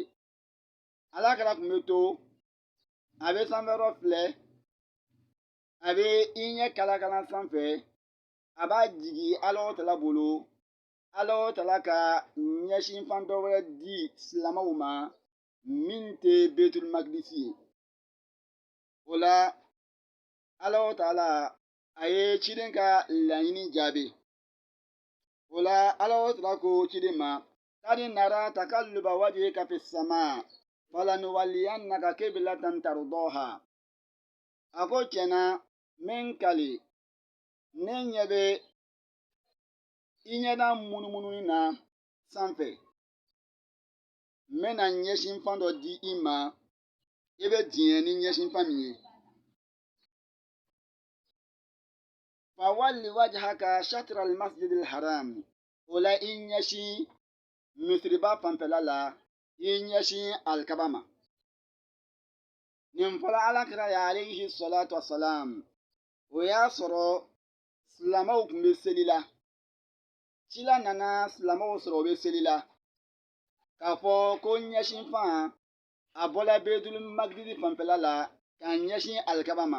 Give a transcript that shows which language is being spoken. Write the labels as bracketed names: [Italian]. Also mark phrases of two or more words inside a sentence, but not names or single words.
[Bambara] Alakira tun bɛ to a bɛ sanfɛyɔrɔ filɛ a bɛ i ɲɛ kalakala sanfɛ a b'a jigi Alahu Ta'ala bolo Alahu Ta'ala ka ɲɛsin fan dɔ wɛrɛ di silamɛw ma min tɛ Beitul Maqdisi ye. O la Alahu Ta'ala a ye ciden ka laɲini jaabi. O la Alahu Ta'ala ko ciden ma [Arabic] قد نرى تقلب وجهك في السماء فلنولينك قبلة ترضاها. [Bambara] A ko tiɲɛna min kali ne ɲɛ bɛ i ɲɛda munumununi na sanfɛ n bɛna ɲɛsin fan dɔ di i ma i bɛ diɲɛ ni ɲɛsin fan min ye. [Arabic] فول وجهك شطر المسجد الحرام. [Bambara] O la i ɲɛsin misiriba fanfɛla la i ɲɛsin alikaba ma. Nin fɔla Alakira ye [Arabic] عليه الصلاة والسلام [Bambara] o y'a sɔrɔ silamɛw tun bɛ seli la. Cila nana silamɛw sɔrɔ o bɛ seli la k'a fɔ ko ɲɛsin fan a bɔla Beitul Maqdisi fanfɛla la k'a ɲɛsin alikaba ma.